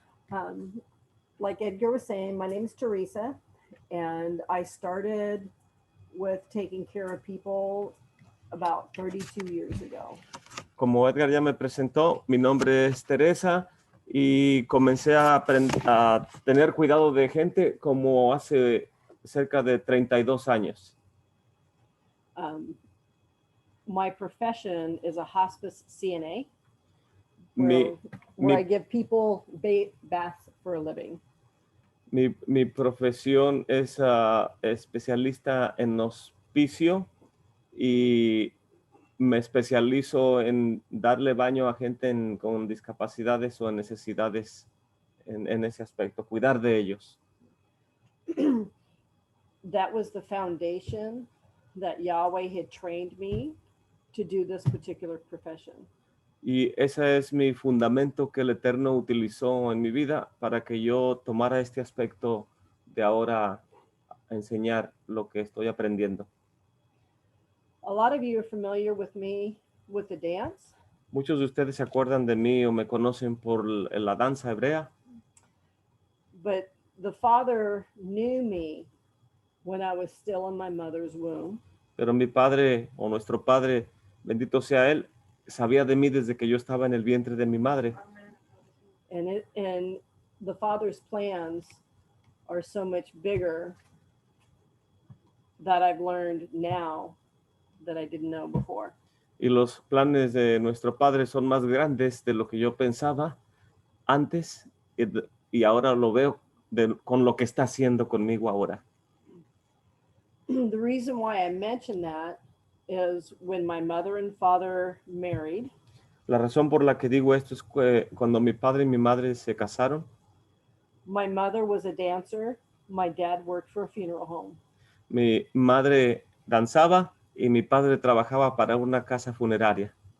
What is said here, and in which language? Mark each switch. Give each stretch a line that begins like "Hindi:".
English: um, like Edgar was saying, my name is Teresa, and I started with taking care of people about 32 years ago.
Spanish: Como Edgar ya me presentó, mi nombre es Teresa y comencé a tener cuidado de gente como hace cerca de 32 años.
English: Um, my profession is a hospice CNA,
Spanish: Mi,
English: where I give people baths for a living.
Spanish: mi profesión es especialista en hospicio y me especializo en darle baño a gente con discapacidades o necesidades en ese aspecto, cuidar de ellos.
English: That was the foundation that Yahweh had trained me to do this particular profession.
Spanish: Y ese es mi fundamento que el Eterno utilizó en mi vida para que yo tomara este aspecto de ahora enseñar lo que estoy aprendiendo.
English: A lot of you are familiar with me with the dance.
Spanish: Muchos de ustedes se acuerdan de mí o me conocen por la danza hebrea.
English: But the Father knew me when I was still in my mother's womb.
Spanish: Pero mi padre o nuestro padre, bendito sea él, sabía de mí desde que yo estaba en el vientre de mi madre.
English: And the Father's plans are so much bigger that I've learned now that I didn't know before.
Spanish: Y los planes de nuestro padre son más grandes de lo que yo pensaba antes y ahora lo veo con lo que está haciendo conmigo ahora.
English: The reason why I mention that is when my mother and father married.
Spanish: La razón por la que digo esto es que cuando mi padre y mi madre se casaron,
English: my mother was a dancer. My dad worked for a funeral home.
Spanish: Mi madre danzaba y mi padre trabajaba para una casa funeraria.